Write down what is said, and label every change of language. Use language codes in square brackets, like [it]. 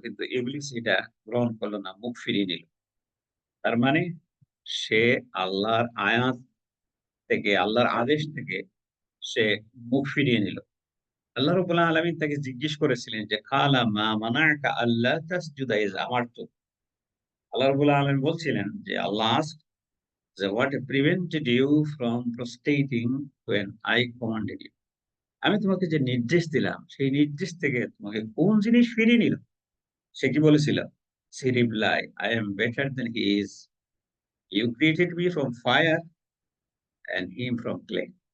[bn] কিন্তু ইবলিস এটা গ্রহণ করল না, মুখ ফিরিয়ে নিল। তার মানে সে আল্লাহর আয়াত থেকে, আল্লাহর আদেশ থেকে সে মুখ ফিরিয়ে নিল। আল্লাহ রাব্বুল আলামিন তাকে জিজ্ঞেস করেছিলেন যে, [ar] "কালা মা মানা'আকা আল্লা তাসজুদা ইয আমারতুক?" [bn] আল্লাহ রাব্বুল আলামিন বলছিলেন যে, আল্লাহ [en] asked যে, "What prevented you from prostrating when I commanded you?" [bn] আমি তোমাকে যে নির্দেশ দিলাম, সেই নির্দেশ থেকে তোমাকে কোন জিনিস ফিরিয়ে নিল? সে কি বলেছিল? [en] She replied, "I am better than he is. You created me from fire and him from clay."